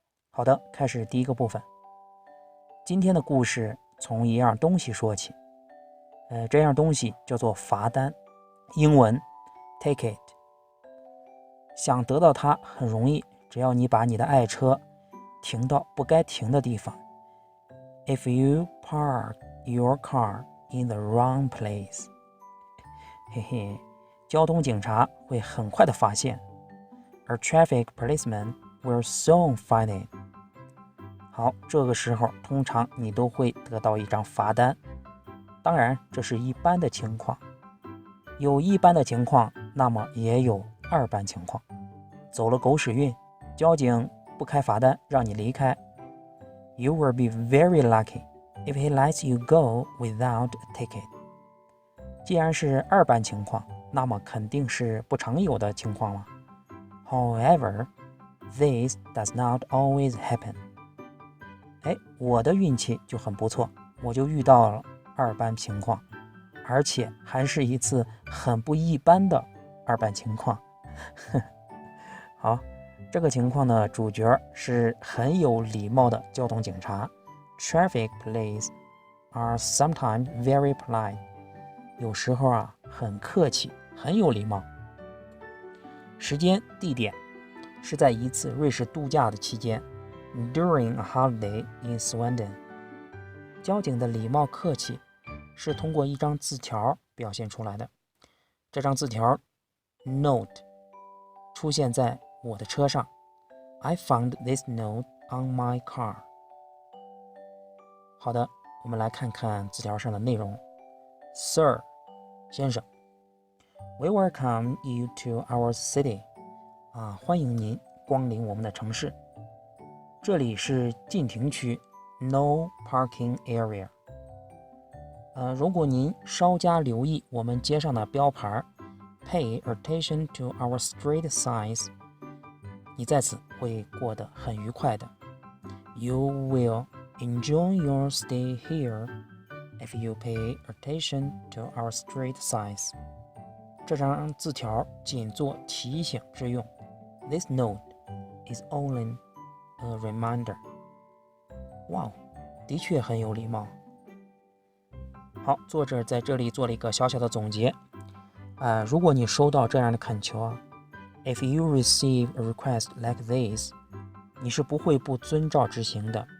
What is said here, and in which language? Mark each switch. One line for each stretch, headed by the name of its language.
Chinese: 好的，开始第一个部分。今天的故事从一样东西说起，这样东西叫做罚单，英文 ticket。想得到它很容易，只要你把你的爱车停到不该停的地方。
English: If you park your car in the wrong place， 嘿嘿，
Chinese: 交通警察会很快的发现。
English: A traffic policeman will soon find it。
Chinese: 好，这个时候通常你都会得到一张罚单，当然这是一般的情况，有一般的情况，那么也有二般情况。走了狗屎运，交警不开罚单让你离开。
English: You will be very lucky if he lets you go without a ticket。
Chinese: 既然是二般情况，那么肯定是不常有的情况了。
English: However, this does not always happen。
Chinese: 我的运气就很不错，我就遇到了二般情况，而且还是一次很不一般的二般情况。好，这个情况呢，主角是很有礼貌的交通警察。
English: Traffic police are sometimes very polite。
Chinese: 有时候很客气，很有礼貌。时间、地点是在一次瑞士度假的期间。
English: During a holiday in Sweden。
Chinese: 交警的礼貌客气是通过一张字条表现出来的。这张字条 note 出现在我的车上。
English: I found this note on my car。
Chinese: 好的，我们来看看字条上的内容。
English: Sir，
Chinese: 先生，
English: We welcome you to our city。
Chinese: 欢迎您光临我们的城市。这里是禁停区
English: No parking area。
Chinese: 如果您稍加留意我们街上的标牌
English: Pay attention to our street signs，
Chinese: 你在此会过得很愉快的。
English: You will enjoy your stay here if you pay attention to our street signs。
Chinese: 这张字条仅做提醒之用。
English: This note is only a reminder。
Chinese: 哇，的确很有礼貌。好，作者在这里做了一个小小的总结。如果你收到这样的恳求，
English: If you receive a request like this，
Chinese: 你是不会不遵照执行的。